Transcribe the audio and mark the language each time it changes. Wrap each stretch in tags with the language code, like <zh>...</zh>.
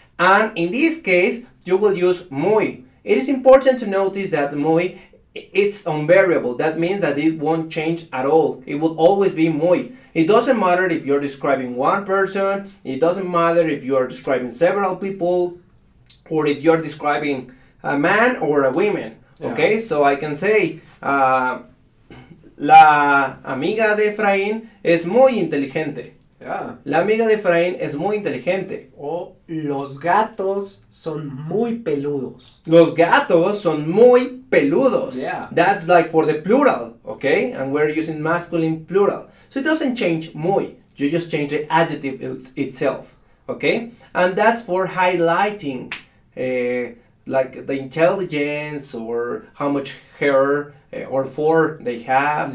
<en>And in this case, you will use muy. It is important to notice that muy, it's unvariable. That means that it won't change at all. It will always be muy. It doesn't matter if you're describing one person. It doesn't matter if you're describing several people, or if you're describing a man or a woman. Okay, so I can say,</en> <es>la amiga de Efraín es muy inteligente.</es> <en>Yeah.</en> <es>La amiga de Efraín es muy inteligente. O los gatos son muy peludos. Los gatos son muy peludos.</es> <en>Yeah. That's like for the plural, okay? And we're using masculine plural. So it doesn't change muy. You just change the adjective itself, okay? And that's for highlighting like the intelligence or how much hair or fur they have.</en>